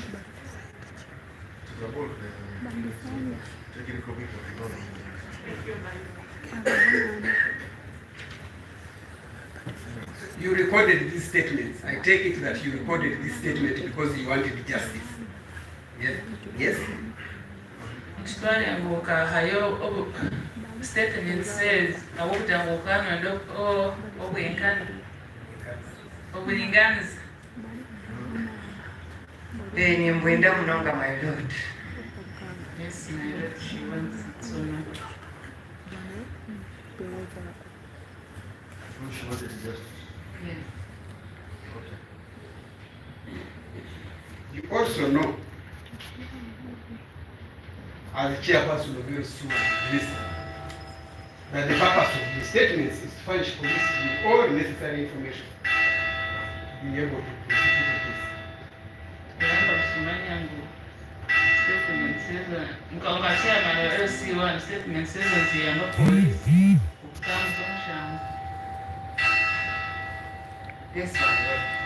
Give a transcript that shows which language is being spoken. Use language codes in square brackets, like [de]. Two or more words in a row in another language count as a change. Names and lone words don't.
[en] To avoid the technical people, they don't know. You recorded these statements. I take it that you recorded this statement because you wanted justice. Yes? Yes? [nyn] Kitwale ngu okahayo statement says awokugira ngu okanonda obwenkani obulinganiza. Nimbwenda munonga, [en] my lord. Yes, my lord, she wants it so much. She wanted justice. Yeah. Okay. You also know, as the chairperson of your school list, that the purpose of the statements is to furnish police with all necessary information to be able to prosecute the case. [nyn] Kuramba kusumanya ngu statements ezo nga chairman wa LC1 statements ezo ziyamba polisi okutambuza omushango. [en] Yes, my lord.